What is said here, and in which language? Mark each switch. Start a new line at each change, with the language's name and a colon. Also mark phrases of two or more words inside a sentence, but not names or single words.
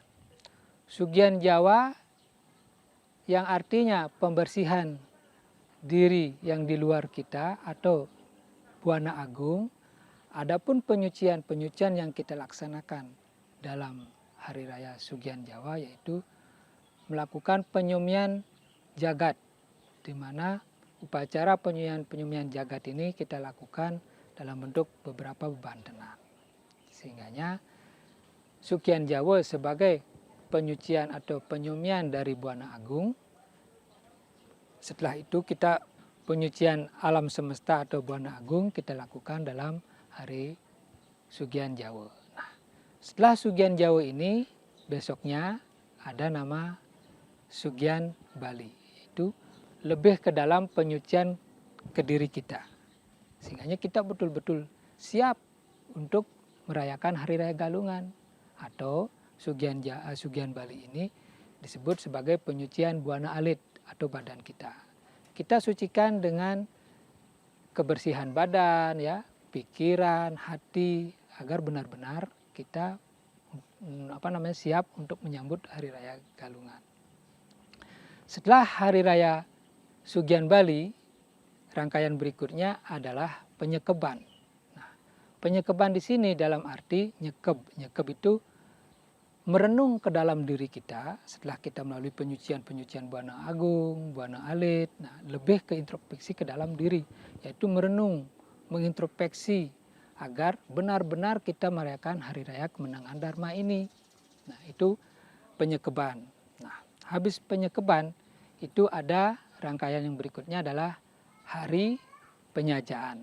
Indonesian: Sugian Jawa yang artinya pembersihan diri yang di luar kita atau Buana Agung, adapun penyucian yang kita laksanakan dalam Hari Raya Sugian Jawa yaitu melakukan penyumian jagat, di mana upacara penyumian jagat ini kita lakukan dalam bentuk beberapa bebantenan. Sehingganya Sugian Jawa sebagai penyucian atau penyumian dari Buana Agung. Setelah itu kita penyucian alam semesta atau Buana Agung kita lakukan dalam Hari Sugian Jawa. Nah, setelah Sugian Jawa ini besoknya ada nama Sugian Bali. Itu lebih ke dalam penyucian ke diri kita. Sehingga kita betul-betul siap untuk merayakan Hari Raya Galungan, atau Sugian Bali ini disebut sebagai penyucian buana alit atau badan kita. Kita sucikan dengan kebersihan badan, ya, pikiran, hati, agar benar-benar kita siap untuk menyambut Hari Raya Galungan. Setelah Hari Raya Sugian Bali, rangkaian berikutnya adalah penyekeban. Nah, penyekeban di sini dalam arti nyekeb. Nyekeb itu merenung ke dalam diri kita setelah kita melalui penyucian buana agung, buana alit. Nah, lebih ke introspeksi ke dalam diri, yaitu merenung, mengintrospeksi agar benar-benar kita merayakan Hari Raya Kemenangan Dharma ini. Nah, itu penyekeban. Nah, habis penyekeban itu ada rangkaian yang berikutnya adalah Hari Penyajaan.